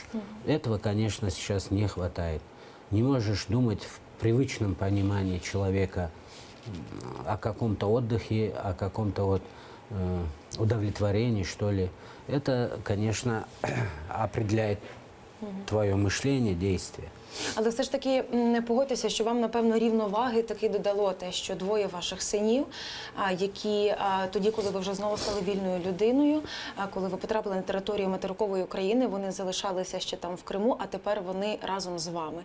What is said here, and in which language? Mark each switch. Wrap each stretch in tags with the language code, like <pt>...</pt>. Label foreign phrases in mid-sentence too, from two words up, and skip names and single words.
<ru>Этого, конечно, сейчас не хватает. Не можешь думать в привычном понимании человека о каком-то отдыхе, о каком-то удовлетворении, что ли. Это, конечно, определяет твое мышление, действие.</ru> <uk>Але все ж таки погодьтеся, що вам, напевно, рівноваги таки додало те, що двоє ваших синів, які тоді, коли ви вже знову стали вільною людиною, коли ви потрапили на територію материкової України, вони залишалися ще там в Криму, а тепер вони разом з вами.</uk>